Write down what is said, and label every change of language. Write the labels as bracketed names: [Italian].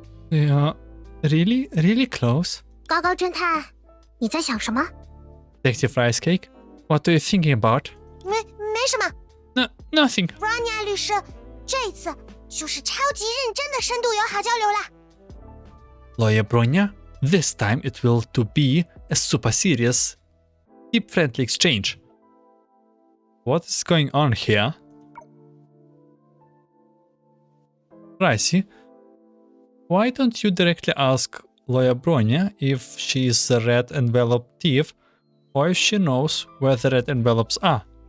[English] They are really, really close. [Chinese] 高高侦探，你在想什么？ [English] Detective Rice Cake, what are you thinking about? [Chinese] 没什么。 [English] Nothing. [Chinese] Bronya 律师，这次就是超级认真的深度友好交流啦。 [English] Lawyer Bronya, this time it will to be a super serious, deep friendly exchange. What is going on here? Ricey, why don't you directly ask Lawyer Bronya if she is a red envelope thief or if she knows where the red envelopes are?